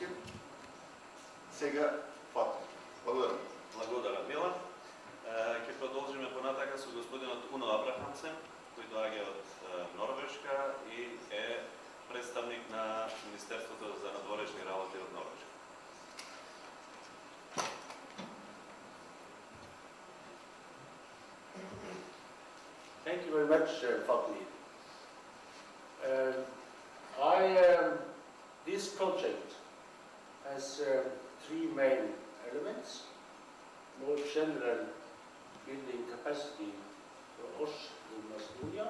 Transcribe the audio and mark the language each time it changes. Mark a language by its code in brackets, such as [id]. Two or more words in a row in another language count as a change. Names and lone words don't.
[mk] Сега фатно. Благодарам. Благодарам, Милан. Ќе продолжиме понатака со господинот Уно Абрахамсен, кој доаѓа од Норвешка и е представник на Министерството за надворешни работи од Норвешка. [en] Thank you very much, Fatmi. This project has three main elements: more general building capacity for OSH in Macedonia.